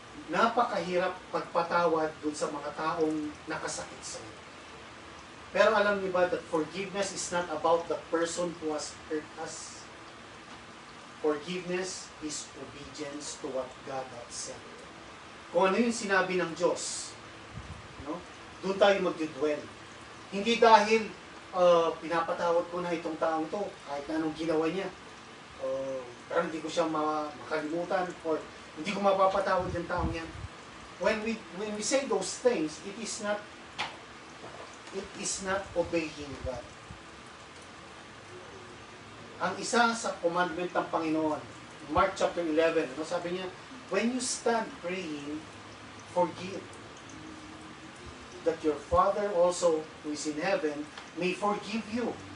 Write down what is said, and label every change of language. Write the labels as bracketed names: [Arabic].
[Filipino] Napakahirap pagpatawad dun sa mga taong nakasakit sa iyo. Pero alam niyo ba [English] that forgiveness is not about the person who has hurt us. Forgiveness is obedience to what God has said. [Filipino] Kung ano yung sinabi ng Diyos, doon tayo mag-dwell. Hindi dahil pinapatawad ko na itong taong to, kahit na anong ginawa niya, pero hindi ko siya makalimutan, or hindi ko mapapatawad yung taong yan. [English] When we say those things, it is not obeying God. [Filipino] Ang isa sa commandment ng Panginoon, [English] Mark chapter 11, [Filipino] sabi niya, [English] when you stand praying, forgive, that your Father also, who is in heaven, may forgive you.